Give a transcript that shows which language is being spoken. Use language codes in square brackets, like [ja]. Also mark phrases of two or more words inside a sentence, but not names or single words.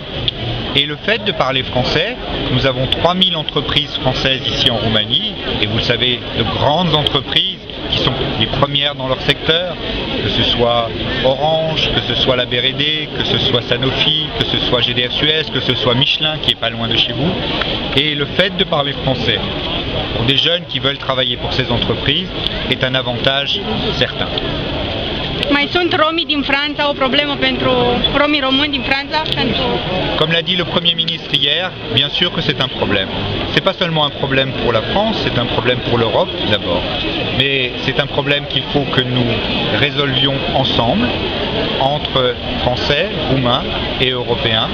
[fr] Et le fait de parler français, nous avons 3000 entreprises françaises ici en Roumanie, et vous le savez, de grandes entreprises qui sont les premières dans leur secteur, que ce soit Orange, que ce soit la BRD, que ce soit Sanofi, que ce soit GDF Suez, que ce soit Michelin qui est pas loin de chez vous. Et le fait de parler français pour des jeunes qui veulent travailler pour ces entreprises est un avantage certain. [ro] Mai sunt romii din Franța o problemă pentru romii români din Franța? [fr] Comme l'a dit le Premier ministre hier, bien sûr que c'est un problème. C'est pas seulement un problème pour la France, c'est un problème pour l'Europe d'abord. Mais c'est un problème qu'il faut que nous résolvions ensemble, entre Français, Roumains et Européens.